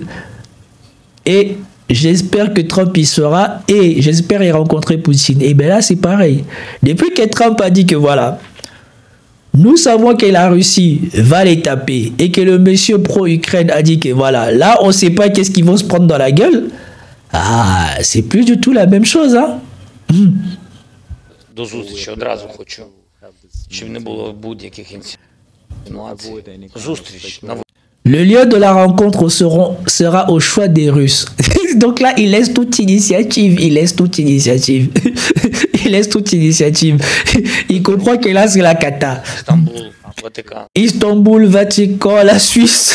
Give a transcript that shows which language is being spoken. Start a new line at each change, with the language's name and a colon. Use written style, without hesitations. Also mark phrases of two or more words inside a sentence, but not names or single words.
French: Et j'espère que Trump y sera et j'espère y rencontrer Poutine. Et bien là, c'est pareil. Depuis que Trump a dit que voilà, nous savons que la Russie va les taper et que le monsieur pro-Ukraine a dit que voilà, là, on ne sait pas qu'est-ce qu'ils vont se prendre dans la gueule. Ah, c'est plus du tout la même chose, hein.
Ukrainian: До зустрічі одразу хочу, щоб не було будь-яких інсинуацій. Зустріч на
French: Le lieu de la rencontre sera au choix des Russes. Donc là, il laisse toute initiative. Il laisse toute initiative. Il laisse toute initiative. Il comprend que là, c'est la cata.
Ukrainian: Стамбул, Ватикан.
French: Istanbul, Vatican, la Suisse.